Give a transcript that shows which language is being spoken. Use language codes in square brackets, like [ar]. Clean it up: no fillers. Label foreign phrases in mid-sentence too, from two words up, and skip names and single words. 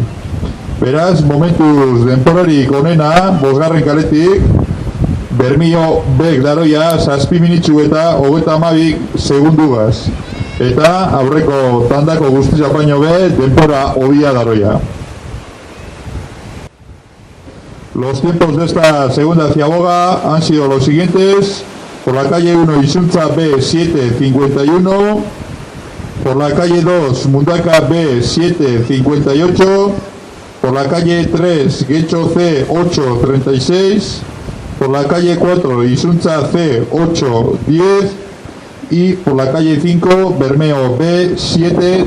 [eu] Beraz, momentuz denporarik onena, bosgarren kaletik, Bermio Bek daroia zazpi minitzu eta hogeta amabik segundugaz. Eta aurreko tandako guztiak baino be, denpora hobia daroia. [es] Los tiempos de esta segunda ciaboga han sido los siguientes: por la calle 1 Izuntza B 7.51, por la calle 2 Mundaka B 7.58, por la calle 3 Getxo C 8.36, por la calle 4 Izuntza C 8.10 y por la calle 5 Bermeo B 7.32.